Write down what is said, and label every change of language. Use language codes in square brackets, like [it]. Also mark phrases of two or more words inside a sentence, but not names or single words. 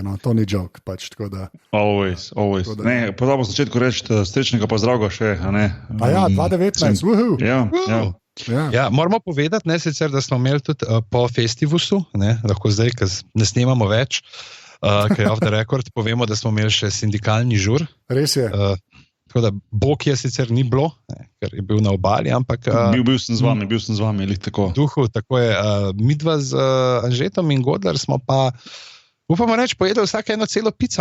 [sl] No. To ni joke. Pač, always. Ne, pozabil sem začetku reči srečnega pozdrava še. Ja, 2019. Woohoo. Ja, moramo povedati, ne, sicer, da smo imeli tudi po festivalu, lahko zdaj, ker ne snemamo več, kaj je [en] off the record, [sl] povemo, da smo imeli še sindikalni žur. Res je. Tako da Boki je sicer ni bilo, ker je bil na obali, ampak... Bil sem z vami, ali tako. Duhu, tako je. Midva z Anžetom in Godler smo pa, upamo reči, pojedli vsake eno celo pico.